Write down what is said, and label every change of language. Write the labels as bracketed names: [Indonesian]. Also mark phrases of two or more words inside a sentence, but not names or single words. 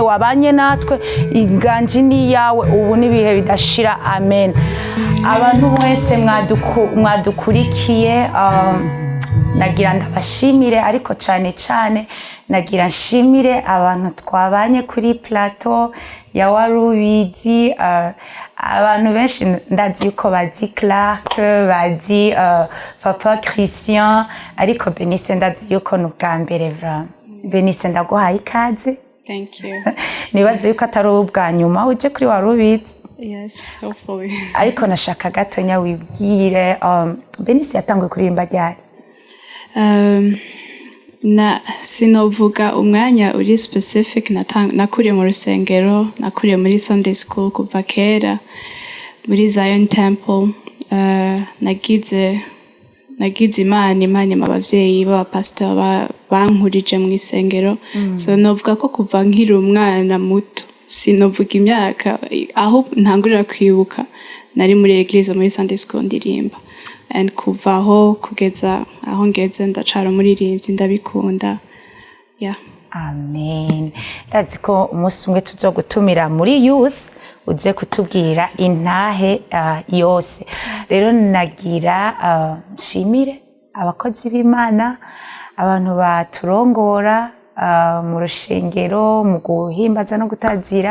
[Rundi] wabanye natwe inganje ni yawe ubu nibihe bidashira amen abantu mwese mwadukurikiye nagira ndabashimire ariko cane nagira nshimire abantu twabanye kuri plateau ya Warubizi abantu benshi ndazi yuko bazi Clark bazi Papa Christian ariko Benice ndazi yuko n'ubwa mbere vraiment Benice ndaguhaye ikaze. [English] Thank you. [Rundi] Nibaze yuko atari ubwa nyuma uje kuri Warubizi. [English] Yes, hopefully. [Rundi] Ariko nashaka gatonya wibwire Benice yatanguye kuririmba ryari? Sinovuga umwanya uri specific nakuriye mu rusengero nakuriye muri [English] Sunday school [Rundi] kuva kera muri Zion Temple nagize imana abavyeyi b'abapastor bankurije mu isengero. So novuga ko kuva nkiri umwana muto sinovuga imyaka aho ntangurira kwibuka nari muri eglise muri [English] Sunday school [Rundi] ndirimba, and kuva aho kugeza aho ngeze ndacara umuririmbyi ndabikunda. [English] Yeah. Amen. [Rundi] Ndazi ko umunsi umwe tuzogutumira muri youth uze kutubwira intahe yose. Rero nagira nshimire abakozi b'Imana, abantu baturongora mu rushengero mu guhimbaza no gutazira.